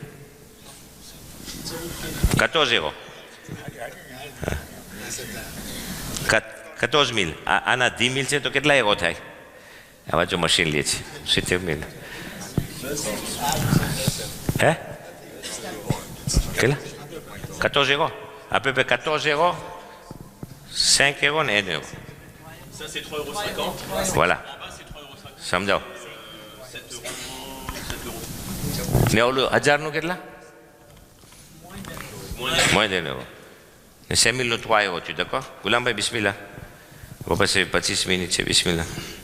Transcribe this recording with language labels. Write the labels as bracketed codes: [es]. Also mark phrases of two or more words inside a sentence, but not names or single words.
[gu] 14 એરો 14000 આના 10000 છે તો કેટલા એરો થાય આવા જો મશીન લે છે 70000 હે કેટલા [fr] 14 euros à peu près 14 euros 5 euros et 1 euro ça c'est 3,50 €. [gu] voilà સમજાવો ને ઓલું 1000 નું કેટલા [fr] moins d'un euro [gu] ને 5000 નું 3 euros [fr] tu d'accord [gu] ગુલામભાઈ બિસ્મિલ્લાહ પછી 25 મિનિટ છે બિસ્મિલ્લાહ